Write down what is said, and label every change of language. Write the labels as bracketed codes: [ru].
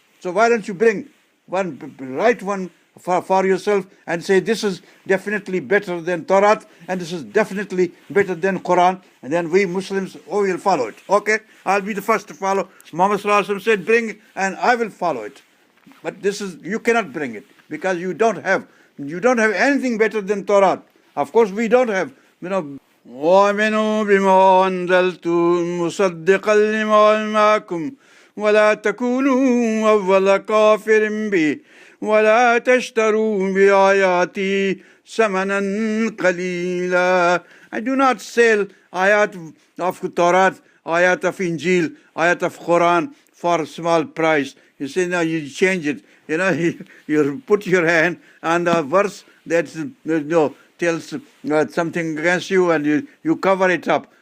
[en] So why don't you bring one, write one for yourself and say this is definitely better than Torah and this is definitely better than Quran, and then we Muslims will follow it. Okay, I'll be the first to follow. Muhammad Sallallahu Alaihi Wasallam said bring it and I will follow it. But this is, you cannot bring it because you don't have anything better than Torah. Of course we don't have, [ar] وَآمِنُوا بِمَا أَنزَلْتُ مُصَدِّقًا لِمَا مَعَكُمْ وَلَا تَكُونُوا أَوَّلَ كَافِرٍ بِهِ وَلَا تَشْتَرُوا بِآيَاتِي ثَمَنًا قَلِيلًا. [en] I do not sell ayat of Torah, ayat of Injil, ayat of Quran for a small price. You say, now you change it. You put your hand on the verse that tells something against you and you cover it up.